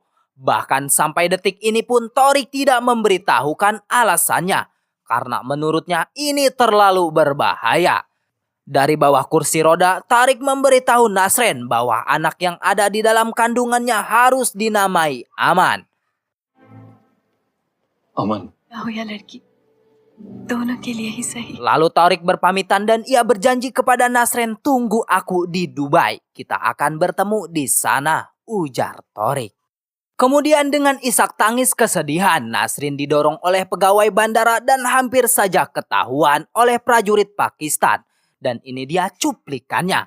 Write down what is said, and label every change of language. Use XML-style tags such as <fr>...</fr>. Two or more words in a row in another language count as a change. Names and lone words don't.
<id>Bahkan sampai detik ini pun Torik tidak memberitahukan alasannya. Karena menurutnya ini terlalu berbahaya. Dari bawah kursi roda, Tarik memberitahu Nasrin bahwa anak yang ada di dalam kandungannya harus dinamai Aman.</id> <hi>अमन हो या लड़की दोनों के लिए ही सही।</hi> <id>Lalu Tarik berpamitan dan ia berjanji kepada Nasrin, tunggu aku di Dubai. Kita akan bertemu di sana, ujar Tarik. Kemudian dengan isak tangis kesedihan, Nasrin didorong oleh pegawai bandara dan hampir saja ketahuan oleh prajurit Pakistan. Dan ini dia cuplikannya.</id>